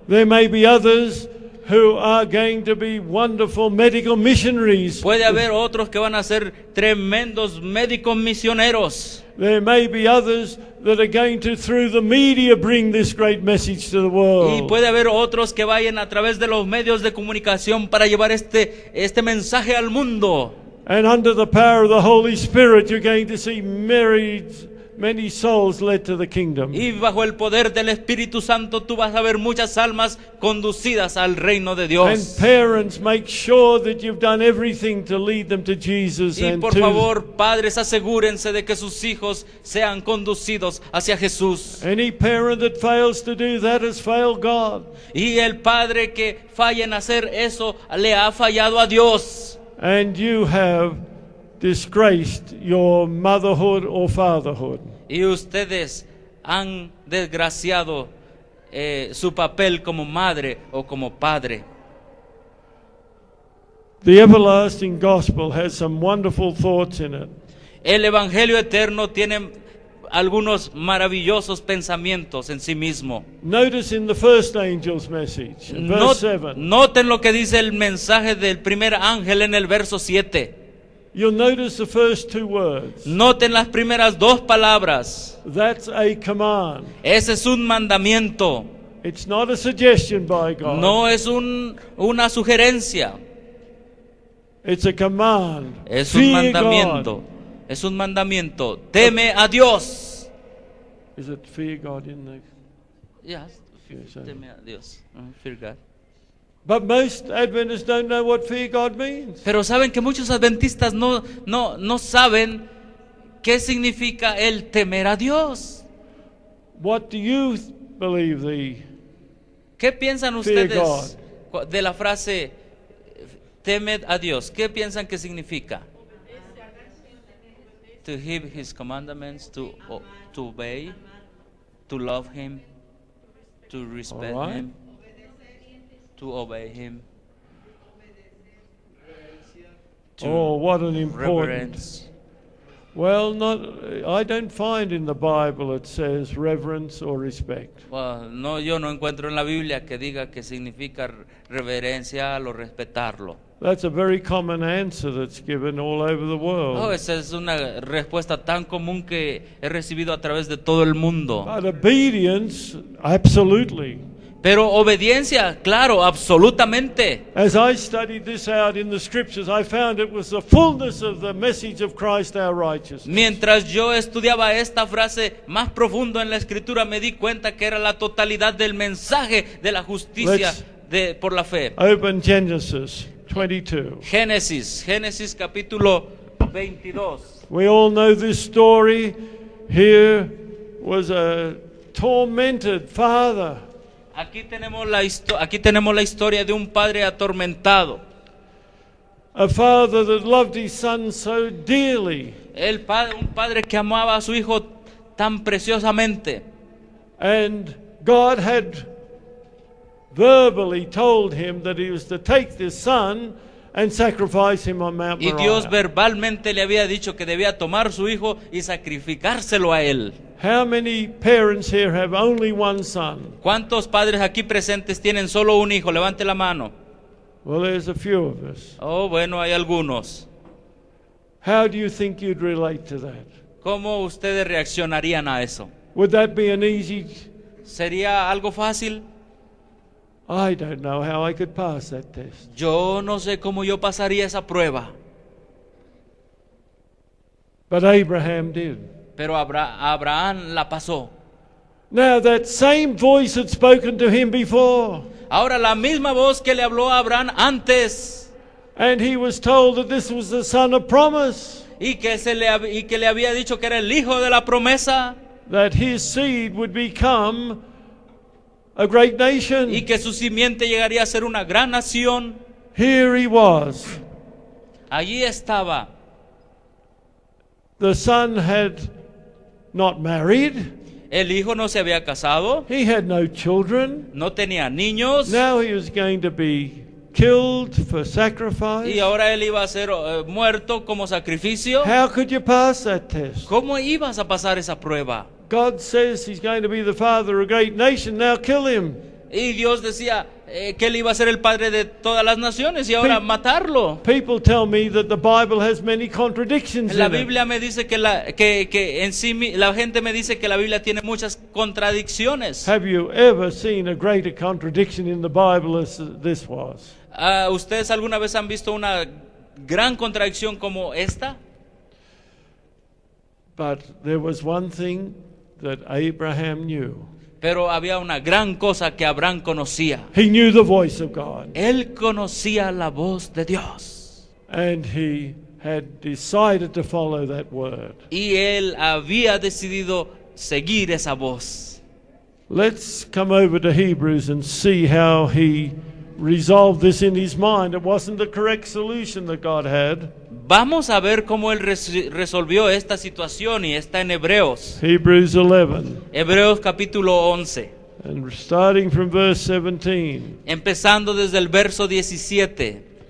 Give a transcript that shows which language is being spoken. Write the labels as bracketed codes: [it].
[en] There may be others who are going to be wonderful medical missionaries. [es] Puede haber otros que van a ser tremendos médicos misioneros. [en] There may be others that are going to, through the media, bring this great message to the [es] Y [en] world. [es] puede haber otros que vayan a través de los medios de comunicación para llevar este mensaje al mundo. [en] And under the power of the Holy Spirit, you're going to see many souls led to the kingdom. [es] Y bajo el poder del Espíritu Santo tú vas a ver muchas almas conducidas al reino de [en] And [es] Dios. [en] parents, make sure that you've done everything to lead them to Jesus [es] Y [en] and [es] por [en] to [es] favor, padres, asegúrense de que sus hijos sean conducidos hacia Jesús. [en] any parent that fails to do that has failed God. [es] Y el padre que falla en hacer eso le ha fallado a Dios. [en] And you have disgraced your motherhood or fatherhood. [es] Y ustedes han desgraciado su papel como madre o como padre. [en] The everlasting gospel has some wonderful thoughts in it. [es] El Evangelio eterno tiene algunos maravillosos pensamientos en sí mismo. [en] Notice in the first angel's message, in verse 7. [es] Noten lo que dice el mensaje del primer ángel en el verso 7. [en] You'll notice the first two words. [es] Noten las primeras dos palabras. [en] That's a command. [es] Ese es un mandamiento. [en] It's not a suggestion by God. [es] No es una sugerencia. [en] It's a command. [es] Es un [en] Fear [es] mandamiento. [en] God. [es] Es un mandamiento. Teme a Dios. [en] Is it fear God in the... Yes. Yes, [es] Teme a Dios. [en] Fear God. But most Adventists don't know what fear God means. [es] Pero saben que muchos adventistas no saben qué significa el temer a Dios. [en] What do you believe [es] ¿Qué piensan [en] Fear [es] ustedes de la frase temed a Dios? ¿Qué piensan que significa? [en] To heed his commandments, to obey, to love him, to respect All right. him, to obey him, to Oh, what an important... reverence. Well, I don't find in the Bible it says reverence or respect. Well, [es] no, yo no encuentro en la Biblia que diga que significa reverencia o respetarlo. [en] That's a very common answer that's given all over the world. [es] Oh, esa es una respuesta tan común que he recibido a través de todo el mundo. [en] But obedience, absolutely. [es] Pero obediencia, claro, absolutamente. [en] As I studied this out in the scriptures, I found it was the fullness of the message of Christ our righteousness. [es] Mientras yo estudiaba esta frase más profundo en la escritura, me di cuenta que era la totalidad del mensaje de la justicia por la fe. [en] Open Genesis 22. [es] Génesis capítulo 22. [en] We all know this story. Here was a tormented father. [es] Aquí tenemos la historia de un padre atormentado. [en] A father that loved his son so dearly. [es] Un padre que amaba a su hijo tan preciosamente. [en] And God had verbally told him that he was to take this son and sacrifice him on Mount [es] Y Dios [en] Moriah. [es] verbalmente le había dicho que debía tomar su hijo y sacrificárselo a él. [en] How many parents here have only one son? [es] ¿Cuántos padres aquí presentes tienen solo un hijo? Levante la mano. [en] Well, there's a few of us. [es] Oh, bueno, hay algunos. [en] How do you think you'd relate to that? [es] ¿Cómo ustedes reaccionarían a eso? [en] Would that be an easy... [es] ¿Sería algo fácil? [en] I don't know how I could pass that test. [es] Yo no sé cómo yo pasaría esa prueba. [en] But Abraham did. [es] Pero Abraham la pasó. [en] Now that same voice had spoken to him before, [es] Ahora la misma voz que le habló a Abraham antes [en] and he was told that this was the son of promise, [es] y que le había dicho que era el hijo de la promesa [en] that his seed would become a great nation. [es] y que su simiente llegaría a ser una gran nación. [en] Here he was. [es] Allí estaba. [en] The son had not married. [es] El hijo no se había casado, [en] He had no children. [es] no tenía niños [en] Now he was going to be killed for sacrifice. [es] y ahora él iba a ser muerto como sacrificio. [en] How could you pass that test? [es] ¿Cómo ibas a pasar esa prueba? [en] God says he's going to be the father of a great nation. Now kill him. [es] Y Dios decía que él iba a ser el padre de todas las naciones y ahora matarlo. [en] People tell me that the Bible has many contradictions [es] La [en] in it. [es] Biblia me dice que en sí la gente me dice que la Biblia tiene muchas contradicciones. [en] Have you ever seen a greater contradiction in the Bible as this was? [es] ¿Ustedes alguna vez han visto una gran contradicción como esta? [en] But there was one thing that Abraham knew. [es] Pero había una gran cosa que Abraham conocía. [en] He knew the voice of God. [es] Él conocía la voz de Dios. [en] And he had decided to follow that word. [es] Y él había decidido seguir esa voz. [en] Let's come over to Hebrews and see how he resolved this in his mind. It wasn't the correct solution that God had. [es] Vamos a ver cómo él resolvió esta situación y está en Hebreos. [en] Hebrews 11 [es] Hebreos capítulo 11. [en] and starting from verse 17. [es] Empezando desde el verso 17.